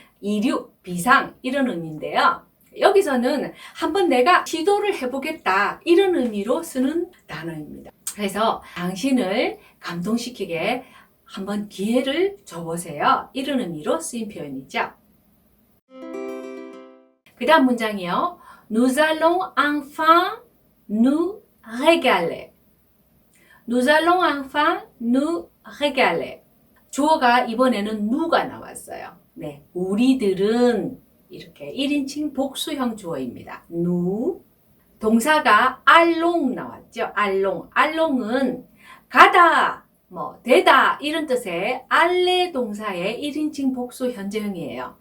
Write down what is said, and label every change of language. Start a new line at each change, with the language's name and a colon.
Korean: 이륙, 비상 이런 의미인데요. 여기서는 한번 내가 시도를 해보겠다 이런 의미로 쓰는 단어입니다. 그래서 당신을 감동시키게 한번 기회를 줘보세요. 이런 의미로 쓰인 표현이죠. 그 다음 문장이요.
French: Nous allons enfin nous régaler. Nous allons enfin nous régaler.
Korean: 주어가 이번에는 누가 나왔어요. 네, 우리들은 이렇게 1인칭 복수형 주어입니다. nous. 동사가 allons 나왔죠. allons. allons은 가다, 되다 이런 뜻의 aller 동사의 1인칭 복수 현재형이에요.